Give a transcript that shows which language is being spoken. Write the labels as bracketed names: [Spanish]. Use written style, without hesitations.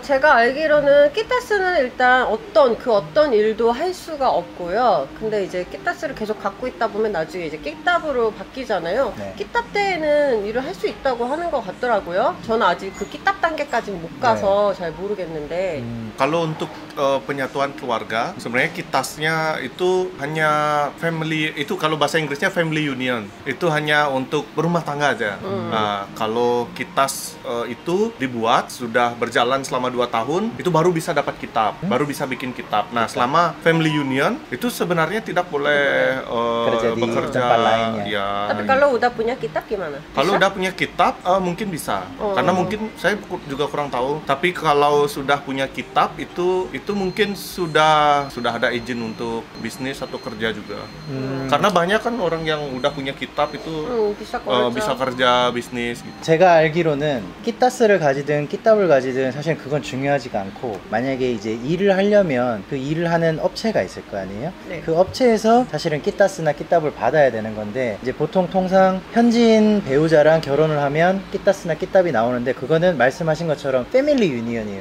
[Korean] 제가 알기로는 끼따스는 일단 어떤 일도 할 수가 없고요. 근데 이제 끼따스를 계속 갖고 있다 보면 나중에 이제 끼답으로 바뀌잖아요. 네. 끼답 때에는 일을 할 수 있다고 하는 것 같더라고요. 저는 아직 그 끼답 단계까지는 못 가서 잘 모르겠는데. [Indonesian] Kalau untuk penyatuan keluarga, sebenarnya kitasnya itu hanya family, itu kalau bahasa Inggrisnya family union, itu hanya untuk berumah tangga aja. Nah, kalau kitas itu dibuat sudah berjalan selama 2 tahun, itu baru bisa dapat kitab, baru bisa bikin kitab. Nah, selama family union itu sebenarnya tidak boleh kerja di bekerja. tempat lainnya. Ya. Tapi kalau udah punya kitab gimana? Kalau Bisa? udah punya kitab mungkin bisa, karena mungkin saya juga kurang tahu. Tapi kalau sudah punya kitab itu mungkin sudah ada izin untuk bisnis atau kerja juga. Karena banyak kan orang yang udah punya kitab itu bisa kerja bisnis. Gitu. [Korean] 제가 알기로는 끼따스를 가지든 끼답을 가지든 사실 그건 중요하지가 않고, 만약에 이제 일을 하려면 그 일을 하는 업체가 있을 거 아니에요? 네. 그 업체에서 사실은 끼따스나 끼답을 받아야 되는 건데, 이제 보통 통상 현지인 배우자랑 결혼을 하면 끼따스나 끼답이 나오는데, 그거는 말씀하신 것처럼 패밀리 유니언이에요.